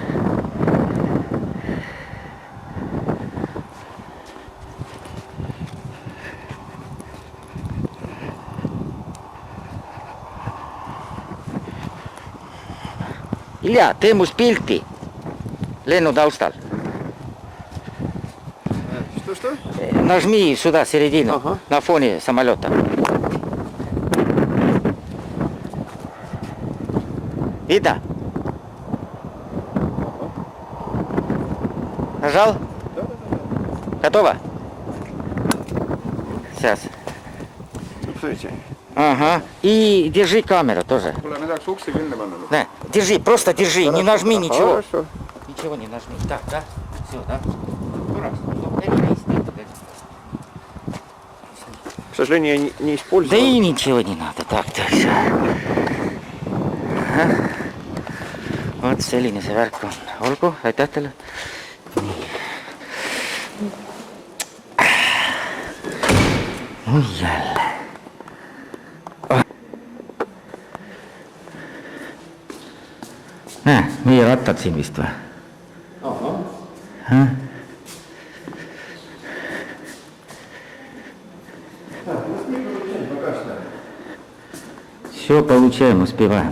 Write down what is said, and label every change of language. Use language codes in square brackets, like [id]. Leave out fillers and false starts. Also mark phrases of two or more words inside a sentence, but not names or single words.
[et] Ilja, tee must pilti lennu taustal. [ru] Что? Нажми сюда, середину, на фоне самолета. Видно? Нажал? Да. Готово? Сейчас. Стойте. Ага. И держи камеру тоже. [et] Kuule, me tahaks ukse kinni panna. [ru] Да. Держи, просто держи, не нажми ничего. Хорошо. Ничего не нажми. Так, да? Все, да? К сожалению, я не Да использовал. и ничего не надо. Так, дальше. Ага. [et] Vot selline see värk on. Olgu, aitäh teile. Nii. Oi jälle. Näe, meie rattad siin vist või? [ru] Aha. Все получаем, успеваем.